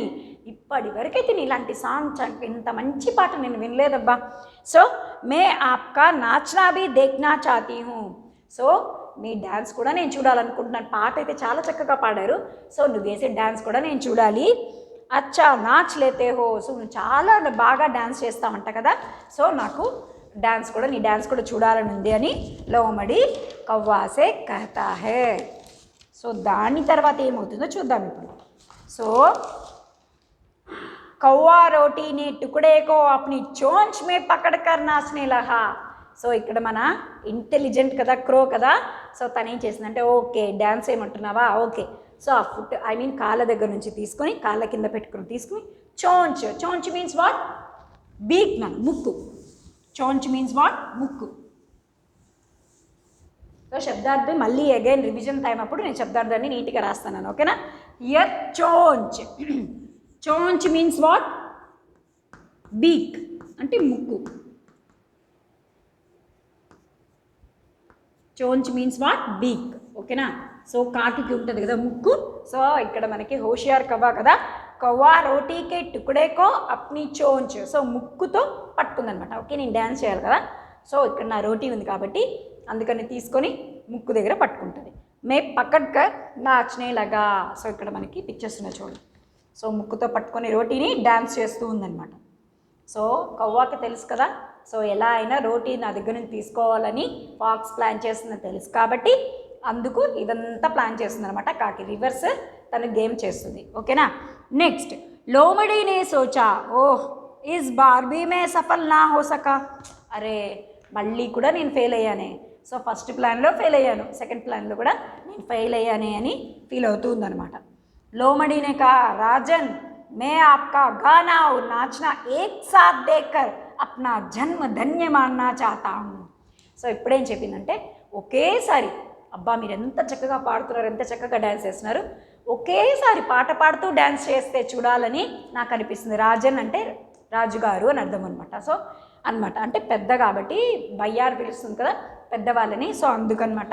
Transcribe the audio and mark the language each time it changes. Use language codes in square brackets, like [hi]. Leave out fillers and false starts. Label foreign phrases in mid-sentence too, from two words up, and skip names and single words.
[te] ఇప్పటి వరకైతే నేను ఇలాంటి సాంగ్ ఇంత మంచి పాట నేను వినలేదబ్బా. [hi] సో मैं आपका नाचना भी देखना चाहती हूँ. [te] సో మీ డ్యాన్స్ కూడా నేను చూడాలనుకుంటున్నాను. పాట అయితే చాలా చక్కగా పాడారు, సో నువ్వు వేసే డ్యాన్స్ కూడా నేను చూడాలి. [hi] अच्छा नाच लेते हो. [te] సో నువ్వు చాలా బాగా డ్యాన్స్ చేస్తావంట కదా, సో నాకు నీ డ్యాన్స్ కూడా చూడాలని ఉంది అని [hi] लोमड़ी कौवे से कहता है. [te] సో దాని తర్వాత ఏమవుతుందో చూద్దాం ఇప్పుడు. [hi] సో कौवा रोटी के टुकड़े को अपनी चोंच में पकड़कर नाचने लगा. [te] సో ఇక్కడ మన ఇంటెలిజెంట్ కదా, క్రో కదా. సో తను ఏం చేసిందంటే, ఓకే డ్యాన్స్ ఏమంటున్నావా, ఓకే. సో ఆ ఫుట్ కాళ్ళ దగ్గర నుంచి తీసుకొని కాళ్ళ కింద తీసుకుని చోంచ్ [en] means what, beak [te] ముక్కు. చోంచ్ [en] means what, [te] ముక్కు. సో శబ్దార్థం మళ్ళీ [en] again revision time [te] అప్పుడు నేను శబ్దార్థాన్ని నీట్గా రాస్తాను. ఓకేనా, హియర్ చోంచ్ [en] means what, beak [te] అంటే ముక్కు. [en] చోంచ్ means what, beak. [te] ఓకేనా, సో కాకి ఉంటుంది కదా ముక్కు. సో ఇక్కడ మనకి [hi] होशियार कौवा [te] కదా, [hi] कौवा रोटी के टुकड़े को अपनी चोंच. [te] సో ముక్కుతో పట్టుకుందనమాట. ఓకే, నేను డ్యాన్స్ చేయాలి కదా, సో ఇక్కడ నా రోటీ ఉంది కాబట్టి అందుకని తీసుకొని ముక్కు దగ్గర పట్టుకుంటుంది. [hi] में पकड़कर नाचने लगा. [te] సో ఇక్కడ మనకి పిక్చర్స్ ఉన్నాయి చూడండి. సో ముక్కుతో పట్టుకొని రోటీని డ్యాన్స్ చేస్తూ ఉందన్నమాట. సో కవ్వాకి తెలుసు కదా, సో ఎలా అయినా రోటీ నా దగ్గర నుంచి తీసుకోవాలని ఫాక్స్ ప్లాన్ చేస్తుందని తెలుసు కాబట్టి అందుకు ఇదంతా ప్లాన్ చేస్తుంది అనమాట. కాకి రివర్స్ తను గేమ్ చేస్తుంది. ఓకేనా, [hi] नेक्स्ट लोमड़ी ने सोचा, ओह इस बार भी मैं सफल ना हो सका. [te] అరే మళ్ళీ కూడా నేను ఫెయిల్ అయ్యానే. సో ఫస్ట్ ప్లాన్లో ఫెయిల్ అయ్యాను, సెకండ్ ప్లాన్లో కూడా నేను ఫెయిల్ అయ్యానే అని ఫీల్ అవుతూ ఉందన్నమాట. [hi] लोमड़ी ने का राजन मैं आपका गाना और नाचना एक साथ देखकर अपना जन्म धन्य मानना चाहता हूँ. [te] సో ఇప్పుడేం చెప్పిందంటే ఒకేసారి అబ్బా మీరు ఎంత చక్కగా పాడుతున్నారు, ఎంత చక్కగా డ్యాన్స్ చేస్తున్నారు, ఒకేసారి పాట పాడుతూ డ్యాన్స్ చేస్తే చూడాలని నాకు అనిపిస్తుంది. రాజన్ అంటే రాజుగారు అని అర్థం అనమాట. సో అనమాట అంటే పెద్ద కాబట్టి బయ్యారు పిలుస్తుంది కదా పెద్దవాళ్ళని, సో అందుకనమాట.